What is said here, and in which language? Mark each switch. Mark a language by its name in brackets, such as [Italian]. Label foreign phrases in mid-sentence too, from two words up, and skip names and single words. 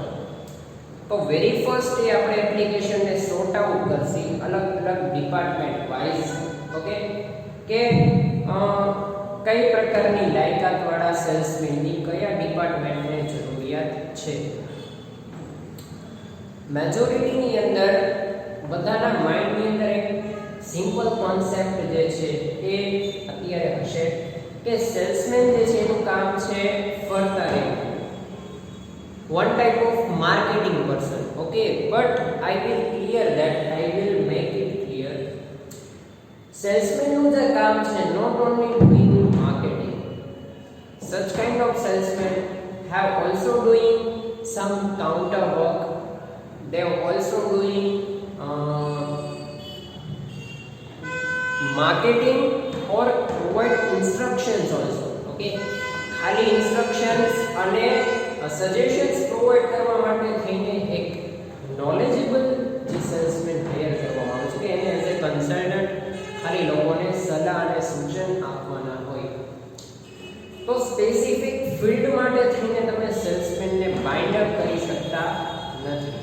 [Gujarati] તો [English] very first [Gujarati] એ આપણે એપ્લિકેશનને [English] sort out [Gujarati] કરશી અલગ અલગ [English] department wise, okay, [Gujarati] કે કઈ પ્રકારની લાયકાતવાળા સેલ્સમેનની કયા ડિપાર્ટમેન્ટને જરૂરિયાત છે. મેજોરિટીની અંદર બધાના માઇન્ડની અંદર એક [English] simple concept [Gujarati] જે છે એ અત્યારે હશે કે સેલ્સમેન જે છે એનું કામ છે ફરતા રહેવું. [English] One type of marketing person, okay, but I will clear that, I will make it clear. Salesman [Gujarati] નું જે કામ છે [English] not only doing marketing, such kind of salesmen have also doing some counter work, they are also doing marketing or provide instructions also, okay. [Gujarati] ખાલી ઇન્સ્ટ્રક્શન્સ અને સજેશન્સ પ્રોવાઈડ કરવા માટે થઈને એક નોલેજેબલ જે સેલ્સમેન હાયર કરવામાં આવે છે કે એને [English] as a consultant [Gujarati] ખાલી લોકોને સલાહ અને સૂચન આપવાના હોય. તો [English] specific field [Gujarati] માટે થઈને તમે સેલ્સમેનને [English] bind up [Gujarati] કરી શકતા નથી.